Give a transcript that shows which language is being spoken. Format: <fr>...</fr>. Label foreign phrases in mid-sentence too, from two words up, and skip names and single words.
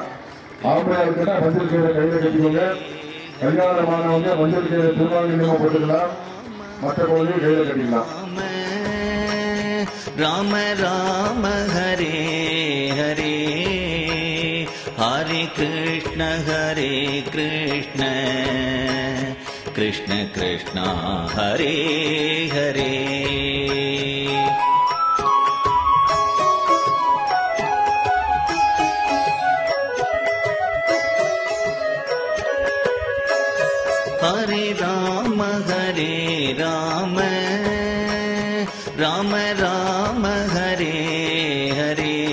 <ta>ஆம்பளை இருக்குன்னா மஞ்சள் கயிறை கையில கட்டிக்கோங்க. கல்யாணமானவங்க மஞ்சள் கயிறை திருவாங்கலியமா போட்டுக்கலாம். மற்ற குழந்தையும் கையில கட்டிக்கலாம்.</ta> <sa>राम राम हरे हरे हरे कृष्ण कृष्ण कृष्ण हरे हरे. हरे राम राम राम हरे हरे</sa>